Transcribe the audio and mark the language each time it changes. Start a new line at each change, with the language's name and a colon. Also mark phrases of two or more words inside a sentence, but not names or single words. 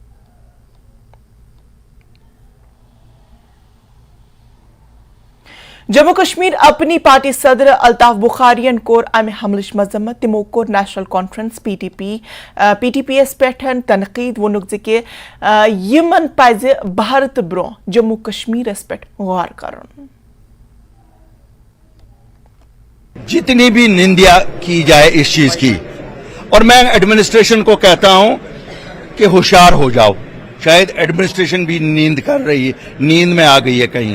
Kashmiri: جموں کشمیر اپنی پارٹی صدر الطاف بخارین کور امہ حملچ مذمت. تمو کور نیشنل کانفرنس پی ٹی پی ایس پہ تنقید. وونک کہ یمن پز بھارت برو جموں کشمیرس پہ غور کرن.
Urdu: جتنی بھی نندیا کی جائے اس چیز کی، اور میں ایڈمنسٹریشن کو کہتا ہوں کہ ہوشیار ہو جاؤ. شاید ایڈمنسٹریشن بھی نیند کر رہی ہے، نیند میں آ گئی ہے کہیں.